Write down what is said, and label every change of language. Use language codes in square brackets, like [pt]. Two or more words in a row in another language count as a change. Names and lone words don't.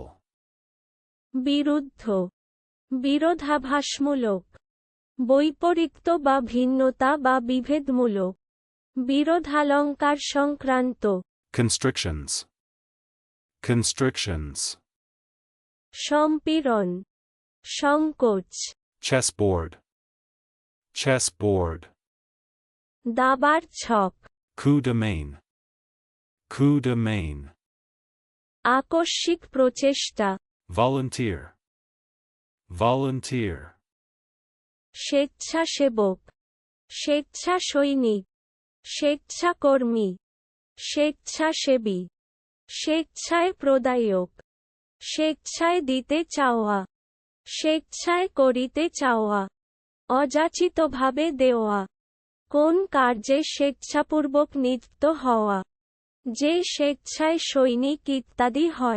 [bn] বিরুদ্ধ, বিরোধাভাসমূলক, বৈপরীত্য বা ভিন্নতা বা বিভেদমূলক, বিরোধালঙ্কার সংক্রান্ত। [en] Constrictions. Constrictions. [bn] সম্পীড়ন, সংকোচ। [en] Chessboard. Chessboard. [bn] দাবার ছক। [fr] Coup de main. Coup de main. [bn] আকস্মিক প্রচেষ্টা। [en] Volunteer. Volunteer. [bn] স্বেচ্ছাসেবক, স্বেচ্ছা সৈনিক, স্বেচ্ছাকর্মী, স্বেচ্ছাসেবী, স্বেচ্ছায় প্রদায়ক, স্বেচ্ছায় দিতে চাওয়া, স্বেচ্ছায় করিতে চাওয়া, অযাচিতভাবে দেওয়া, কোন কার্যে স্বেচ্ছাপূর্বক নিযুক্ত হওয়া, যে স্বেচ্ছায় সৈনিক ইত্যাদি হয়।